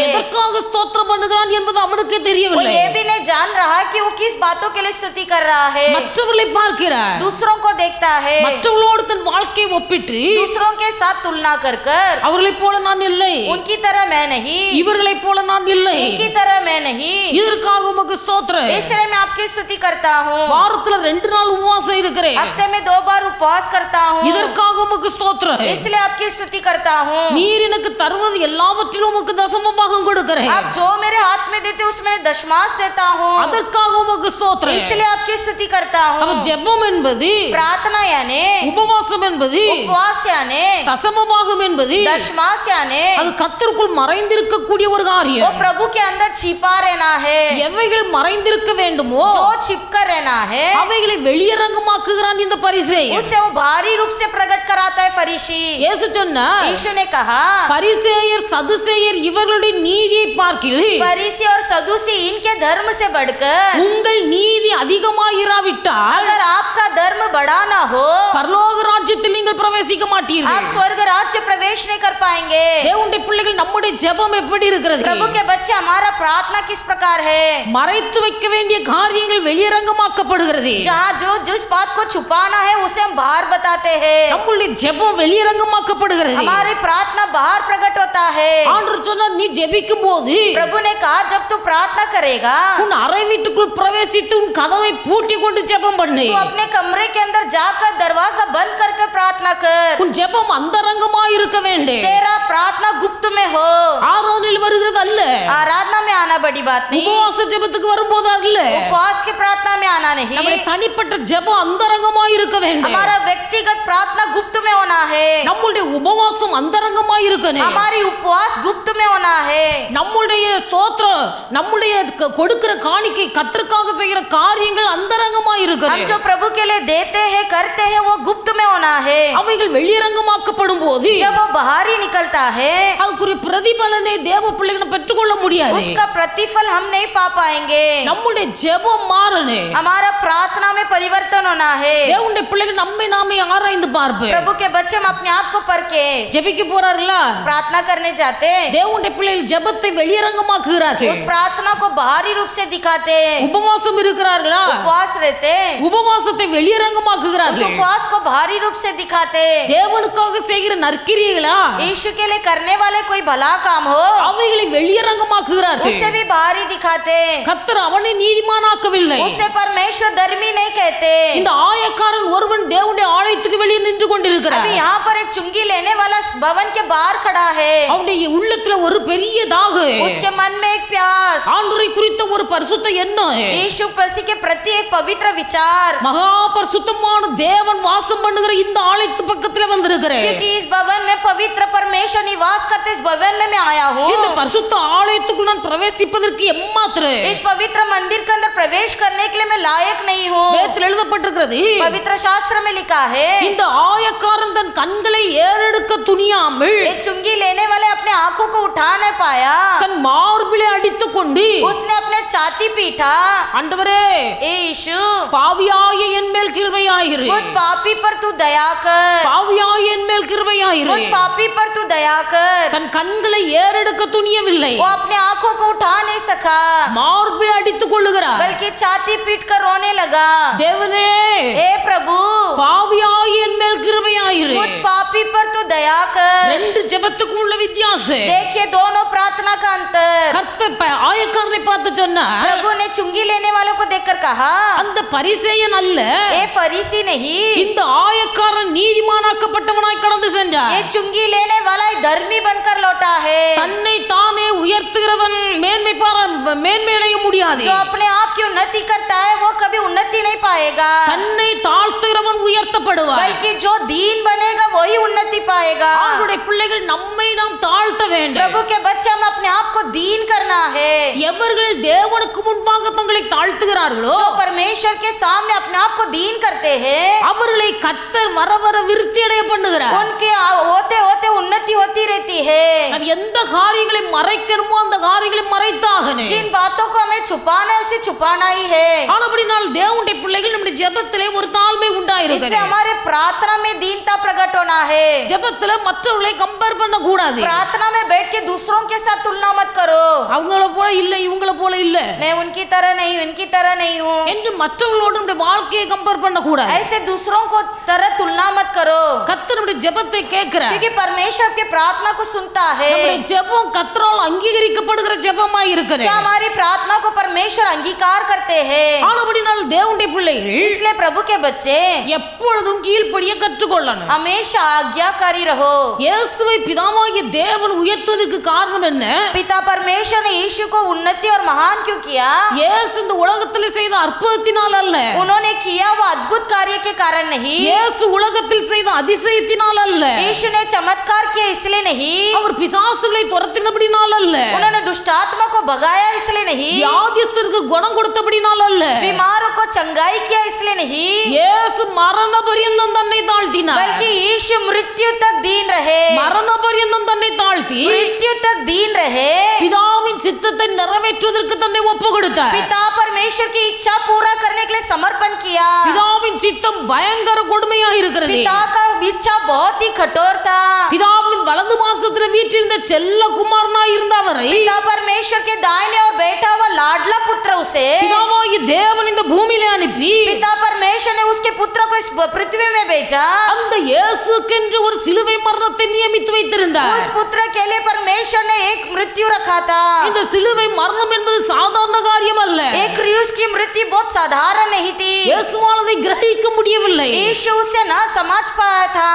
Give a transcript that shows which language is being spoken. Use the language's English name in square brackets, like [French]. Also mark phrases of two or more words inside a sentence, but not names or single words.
[Tamil] எதற்காக ஸ்தோத்திரம் பண்ணுகிறான் என்பது அவனுக்கே [Hindi] वो [Tamil] தெரியவில்லை. [Hindi] ये भी नहीं जान रहा कि वो किस बातों के लिए स्तुति कर रहा है। [Tamil] மற்றவர்களை பார்க்கிறார், [Hindi] दूसरों को देखता है, [Tamil] மற்றவர்களோடு தன் வாழ்க்கையை ஒப்பிட்டு [Hindi] दूसरों के साथ तुलना कर कर [Tamil] அவர்களைப் போல நான் இல்லை, [Hindi] उनकी तरह मैं नहीं, [Tamil] இவர்களைப் போல நான் இல்லை, [Hindi] इनकी तरह मैं नहीं, [Tamil] இதற்காக உமக்கு ஸ்தோத்திரம். [Hindi] इसलिए मैं आपकी स्तुति करता हूँ। [Tamil] வாரத்துல 2 நாள் உபவாசம் இருக்கிறேன், [Hindi] हफ्ते में 2 बार उपवास करता हूँ, [Tamil] இதற்காக உமக்கு ஸ்தோத்திரம். [Hindi] इसलिए आपकी स्तुति करता हूँ। [Tamil] நீர் எனக்கு தருவது எல்லாவற்றிலும் உமக்கு தசம பாகம் கொடுக்கிறேன், [Hindi] आप जो मेरे हाथ में देते उसमें मैं दशमांश देता हूँ, [Tamil] அதற்காக உமக்கு ஸ்தோத்திரம். [Hindi] इसलिए आपकी स्तुति करता [Tamil] அப்ப [Hindi] हूँ। [Tamil] ஜெபம் என்பது, [Hindi] प्रार्थना यानी, [Tamil] உபவாசம் என்பது, [Hindi] उपवास यानी, [Tamil] தசம பாகம் என்பது [Hindi] दशमांश यानी [Tamil] அது கர்த்தருக்குள் மறைந்திருக்கக்கூடிய ஒரு [Hindi] वो [Tamil] காரியம். [Hindi] प्रभु के अंदर छिपा रहना है, [Tamil] எவைகள் மறைந்திருக்க வேண்டுமோ [Hindi] जो छिपकर रहना है [Tamil] அவைகளை வெளியரங்கமாக்குகிறான் இந்த பரிசேயன். [Hindi] उसे वो भारी रूप से प्रकट कराता है फरीसी। [Tamil] இயேசு சொன்னார், [Hindi] यीशु ने कहा, [Tamil] பரிசேயர் சதுசேயர் இவர்களுடைய நீதியை பார்க்கில் [Hindi] फरीसी और सदूसी इनके धर्म से बढ़कर [Tamil] உங்கள் நீதி அதிகமாயிராவிட்டால் [Hindi] अगर आपका धर्म बड़ा ना हो [Tamil] பரலோக ராஜ்யத்தில் நீங்கள் பிரவேசிக்க [Hindi] आप [Tamil] மாட்டீர்கள். [Hindi] स्वर्ग राज्य प्रवेश नहीं कर पाएंगे। [Tamil] தேவனுடைய பிள்ளைகள், நம்முடைய ஜெபம் எப்படி இருக்கிறது? [Hindi] प्रभु के बच्चे, हमारा प्रार्थना किस प्रकार है? [Tamil] மறைத்து வைக்க வேண்டிய காரியங்கள் வெளியரங்கமாக்கப்படுகிறது. [Hindi] जहाँ जो जिस बात को छुपाना है उसे हम बाहर बताते हैं, [Tamil] நம்முடைய ஜெபம் வெளியரங்கமாக்கப்படுகிறது. [Hindi] हमारी प्रार्थना बाहर प्रकट होता है। [Tamil] ஆண்டவர் சொன்னார், நீ ஜெபிக்கும் போது [Hindi] प्रभु ने कहा, जब तू प्रार्थना करेगा [Tamil] உன் அறை வீட்டுக்குள் பிரவேசித்து உன் கதவை பூட்டி கொண்டு ஜெபம் பண்ணு. [Hindi] तू अपने कमरे के अंदर जाकर दरवाजा बंद करके प्रार्थना कर। [Tamil] உன் ஜெபம் அந்தரங்கமாய் இருக்க வேண்டும். [Hindi] तेरा प्रार्थना गुप्त में हो, [Tamil] ஆராதனையில் வருகிறது அல்ல, [Hindi] आराधना में आना बड़ी बात नहीं, [Tamil] உபவாச ஜெபத்துக்கு வரும்போது அல்ல, [Hindi] उपवास की प्रार्थना में आना नहीं, [Tamil] நம்முடைய தனிப்பட்ட ஜெபம் அந்தரங்கமாய் இருக்க வேண்டும். [Hindi] हमारा व्यक्तिगत प्रार्थना गुप्त में होना है, [Tamil] நம்முடைய உபவாசம் அந்தரங்கமாய் இருக்கணும். [Hindi] हमारी उपवास गुप्त में होना है, [Tamil] நம்முடைய ஸ்தோத்திரம், நம்முடைய கொடுக்கிற காணிக்கை, கர்த்தருக்காக செய்கிற காரியங்கள் அந்தரங்கமாய் [Hindi] हम [Tamil] இருக்கணும். [Hindi] जो प्रभु के लिए देते हैं करते हैं वो गुप्त में होना है। [Tamil] அவைகள் வெளியரங்கமாக்கப்படும் போது [Hindi] जब वो बाहर ही निकलता है [Tamil] அதுக்குரிய பிரதிபலனை தேவ பிள்ளைகளை பெற்றுக்கொள்ள முடியாது. [Hindi] उसका प्रतिफल हम नहीं पा पाएंगे। [Tamil] நம்முடைய ஜெபம் மாறணும். [Hindi] हमारा प्रार्थना में परिवर्तन होना है। [Tamil] தேவனுடைய பிள்ளைகள் நம்மை நாமே ஆராய்ந்து பார்ப்போம். [Hindi] प्रभु के बच्चे हम अपने आप को परखे, [Tamil] ஜெபிக்க போறார்கள, [Hindi] प्रार्थना करने जाते, [Tamil] தேவனுடைய பிள்ளைகள் ஜெபத்தை வெளியரங்கமாக்குகிறார்கள். [Hindi] उस प्रार्थना को बाहरी रूप से दिखाते, [Tamil] உபவாசம் இருக்கிறார்களா, [Hindi] उपवास रहते, [Tamil] உபவாசத்தை [Hindi] उस [Tamil] வெளியரங்கமாக்குகிறார்கள். [Hindi] उपवास को बाहरी रूप से दिखाते, [Tamil] தேவனுக்காக செய்கிற நற்கிரியைகளா, [Hindi] यीशु के लिए करने वाले कोई भला काम हो [Tamil] அவைகளை வெளியரங்கமாக்குகிறார்கள். [Hindi] उसे भी बाहरी दिखाते। [Tamil] கர்த்தர் அவனை நீதிமானாக்கவில்லை. [Hindi] उसे परमेश्वर धर्मी नहीं कहते। [Tamil] இந்த ஆயக்காரன் ஒருவன் தேவனுடைய ஆலயத்துக்கு வெளியே நின்று கொண்டிருக்கிறார். [Hindi] अभी यहाँ पर एक चुंगी लेने वाला भवन के बाहर खड़ा है, [Tamil] அவனுடைய உள்ளத்துல ஒரு பெரிய தாகம், [Hindi] उसके मन में एक प्यास, [Tamil] ஆண்டவரை குறித்த ஒரு பரிசுத்த எண்ணம், [Hindi] यीशु मसीह के प्रति एक पवित्र विचार, [Tamil] மகா பரிசுத்தமான தேவன் வாசம் பண்ணுகிற இந்த ஆலயத்து பக்கத்துல வந்திருக்கிறேன். [Hindi] क्योंकि इस भवन में पवित्र परमेश्वर निवास करते इस भवन में मैं आया हूँ. [Tamil] இந்த பரிசுத்த ஆலயத்துக்குள் நான் பிரவேசிப்பதற்கு எம்மாத்திரம் [Hindi] इस पवित्र मंदिर के अंदर प्रवेश करने के लिए मैं लायक नहीं हूँ. [Tamil] வேதத்தில் எழுதப்பட்டிருக்கிறது. [Hindi] पवित्र शास्त्र में लिखा है, [Tamil] இந்த ஆயக்காரன் தன் கண்களை ஏறெடுக்க துணியாமல் [Hindi] ये चुंगी लेने वाले अपने आंखों को उठा नहीं पाया. [Tamil] தன் மார்பிலே அடித்துக் கொண்டு [Hindi] उसने अपने छाती पीटा, [Tamil] ஆண்டவரே [Hindi] ए यीशु [Tamil] பாவியாய என் மேல் கிருபையாயிரு, [Hindi] मुझ पापी पर तू दया कर, [Tamil] பாவியாய என் மேல் கிருபையாயிரு. [Hindi] मुझ पापी पर तू दया कर. [Tamil] தன் கண்களை ஏறெடுக்க துணியவில்லை, [Hindi] वो अपने आंखों को उठा नहीं सका, [Tamil] மார்பிலே அடித்துக் கொள்ளுகிறார். [Hindi] बल्कि छाती पीट कर रोने लगा. [Tamil] தேவனே [Hindi] ए प्रभु [Tamil] பாவியாய என் மேல் கிருபையாயிரு. [Hindi] मुझ पापी पर तू दया कर. [Tamil] ரெண்டு ஜெபத்துக்கு உள்ள வித்தியாசம். [Hindi] देखिए दोनों प्रार्थना का अंतर. [Tamil] கர்த்தர் ஆயக்காரனை பார்த்து சொன்னார், [Hindi] प्रभु ने चुंगी लेने वालों को देखकर कहा, [Tamil] அந்த பரிசேயன் அல்ல, [Hindi] ए फरीसी नहीं, [Tamil] இந்த ஆயக்காரன் நீதிமானாக்கப்பட்டவனாய் கடந்து சென்றார். [Hindi] ये चुंगी लेने वाला धर्मी बनकर लौटा है. [Tamil] தன்னை தானே உயர்த்துகிறவன் மேன்மை அடைய முடியாது. [Hindi] जो अपने आप की उन्नति करता है वो कभी उन्नति नहीं पाएगा, [Tamil] தன்னை தாழ்த்துகிறவன் உயர்த்தப்படுவார். [Hindi] बल्कि जो दीन बनेगा वही उन्नति पाएगा. [Tamil] அவருடைய பிள்ளைகள் நம்மை நாம் தாழ்த்த வேண்டும். [Hindi] प्रभु के बच्चे हम अपने आप को दीन करना है. [Tamil] எவர்கள் தேவனுக்கு முன்பாக தங்களை தாழ்த்துகிறார்களோ [Hindi] जो परमेश्वर के सामने अपने आप को दीन करते हैं, [Tamil] அவர்களை கர்த்தர் வர வர விருத்தி அடைய பண்ணுகிறார். [Hindi] उनके होते होते उन्नति होती रहती है. [Tamil] நாம் எந்த காரியங்களை மறைக்கணுமோ அந்த காரியங்களை மறைத்தாகணும். [Hindi] जिन बातों को हमें छुपाना है उसे छुपाना ही है. [Tamil] ஆனபடினால் தேவனுடைய பிள்ளைகள் நம்முடைய ஜெபத்திலே ஒரு தாழ்மை [Hindi] इसलिए [Tamil] உண்டாயிருக்கிறது. [Hindi] हमारे प्रार्थना में दीनता प्रकट होना है. [Tamil] ஜெபத்திலே மற்றவர்களை கம்பேர் பண்ண கூடாது. [Hindi] प्रार्थना में बैठ के दूसरों के साथ तुलना मत करो. [Tamil] அவங்கள போல இல்ல, இவங்கள போல இல்ல [Hindi] मैं उनकी तरह नहीं हूँ, इनकी तरह नहीं हूँ, [Tamil] என்று மற்றவர்களோடு நம்முடைய வாழ்க்கையை கம்பேர் பண்ண கூடாது. [Hindi] ऐसे दूसरों को तरह तुलना मत करो. [Tamil] கர்த்தர் நம்முடைய ஜெபத்தை கேட்கிறார். [Hindi] क्योंकि परमेश्वर आपके प्रार्थना को सुनता है. [Tamil] நம்முடைய ஜெபம் கர்த்தரால் அங்கீகரிக்கப்படுகிற ஜெபமாய் இருக்குது. [Hindi] क्या हमारी प्रार्थना को परमेश्वर अंगीकार करते हैं? [Tamil] ஆனபடினால் தேவனுடைய பிள்ளைகள் [Hindi] इसलिए प्रभु के बच्चे [Tamil] எப்பொழுதும் கீழ்ப்படிய கற்றுக்கொள்ளணும். [Hindi] हमेशा आज्ञाकारी रहो. [Tamil] இயேசுவை பிதாவாகிய தேவன் உயர்த்துவதற்கு காரணம் என்ன? [Hindi] पिता परमेश्वर ने यीशु को उन्नति और महान क्यों किया? [Tamil] இயேசு இந்த உலகத்தில் செய்த அற்புதத்தினால் அல்ல, [Hindi] उन्होंने किया वो अद्भुत कार्य के कारण नहीं, [Tamil] இயேசு உலகத்தில் செய்த அதிசயத்தினால் அல்ல, [Hindi] यीशु ने चमत्कार किया इसलिए नहीं, [Tamil] அவர் பிசாசுகளை துரத்தினபடினால் அல்ல, [Hindi] उन्होंने दुष्टात्मा को भगाया इसलिए नहीं, [Tamil] வியாதிஸ்தருக்கு குணம் கொடுத்தபடினால் அல்ல, [Hindi] बीमारों को चंगाई किया इसलिए नहीं, [Tamil] இயேசு மரண பரியந்தம் தன்னை தாழ்த்தினார். [Hindi] बल्कि यीशु मृत्यु तक दीन रहे. [Tamil] மரண பரியந்தம் தன்னை தாழ்த்தி [Hindi] मृत्यु तक दीन रहे. [Tamil] பிதாவின் சித்தத்தை நிறைவேற்றுவதற்கு தன்னை ஒப்பு கொடுத்தார். [Hindi] पिता परमेश्वर की इच्छा पूरा करने के लिए समर्पण किया. [Tamil] பிதாவின் சித்தம் பயங்கர கொடுமையா இருக்கிறது. [Hindi] पिता का इच्छा बहुत ही कठोर था. [Tamil] பிதாவின் வலது பாசத்தில் வீற்றிருந்த செல்ல குமாரனாய் இருந்த அவரை [Hindi] पिता परमेश्वर के दाहिने और बैठा हुआ लाडला पुत्र उसे [Tamil] பிதாவாகிய தேவன் இந்த பூமியிலே அனுப்பி [Hindi] पिता परमेश्वर ने उसके पुत्र को इस पृथ्वी में भेजा. [Tamil] அந்த இயேசுக்கென்று ஒரு சிலுவை மரணத்தை நியமித்து வைத்திருந்தார். [Hindi] उस पुत्र के लिए परमेश्वर ने एक मृत्यु रखा था. [Tamil] இந்த சிலுவை மரணம் என்பது சாதாரண காரியம் அல்ல. [Hindi] एक क्रूस की मृत्यु बहुत साधारण नहीं थी. [Tamil] இயேசுவால் அதை கிரகிக்க முடியவில்லை. [Hindi] यीशु उसे ना समझ पाया था.